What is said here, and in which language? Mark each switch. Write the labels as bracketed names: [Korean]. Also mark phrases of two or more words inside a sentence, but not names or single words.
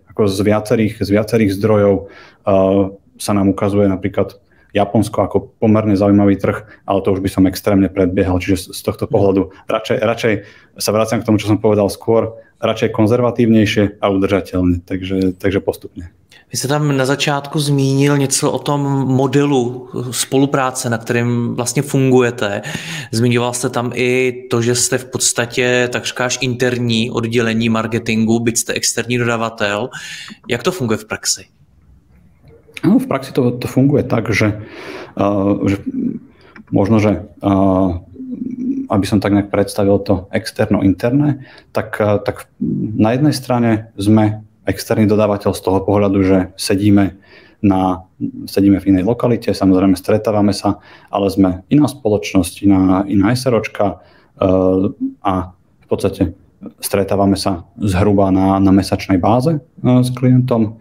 [Slovak] Ako z viacerých zdrojov sa nám ukazuje napríklad Japonsko ako pomerne zaujímavý trh, ale to už by som extrémne predbiehal, čiže z tohto pohľadu radšej sa vraciam k tomu, čo som povedal skôr, radšej konzervatívnejšie a udržateľne, takže postupne. [Czech] Vy jste tam na začátku zmínil něco o tom modelu spolupráce, na kterém vlastně fungujete. Zmiňoval jste tam i to, že jste v podstatě takřkáž interní oddělení marketingu, byť jste externí dodavatel. Jak to funguje v praxi? [Slovak] No, v praxi to funguje tak, že možno, že aby som tak nejak predstavil to externo-interné, tak na jednej strane sme externý dodávateľ z toho pohľadu, že sedíme v inej lokalite, samozrejme stretávame sa, ale sme iná spoločnosť, iná SROčka a v podstate stretávame sa zhruba na mesačnej báze s klientom.